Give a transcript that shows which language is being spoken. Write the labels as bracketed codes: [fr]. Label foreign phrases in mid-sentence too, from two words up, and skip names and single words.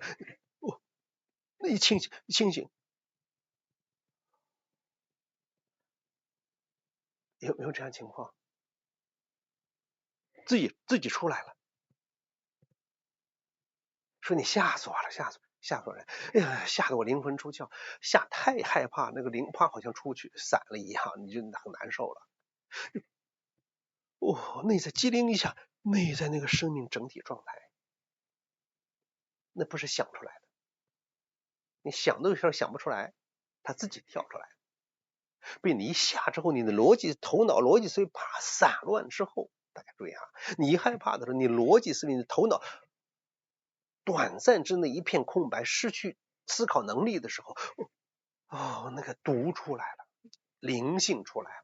[zh] 那一清醒， 有没有這樣情況？自己出来了，說你嚇死我了，嚇死我了，哎呀，嚇得我灵魂出窍，太害怕，那个灵怕好像出去散了一样，你就很難受了。內在機靈一下，內在那個生命整體狀態，那不是想出來的，你想都有時候想不出來，它自己跳出來。被你一嚇之後，你的頭腦邏輯思維啪散亂之後，大家注意哈，你一害怕的時候，你邏輯思維，你的頭腦短暫之內一片空白，失去思考能力的時候，那個毒出來了，靈性出來了。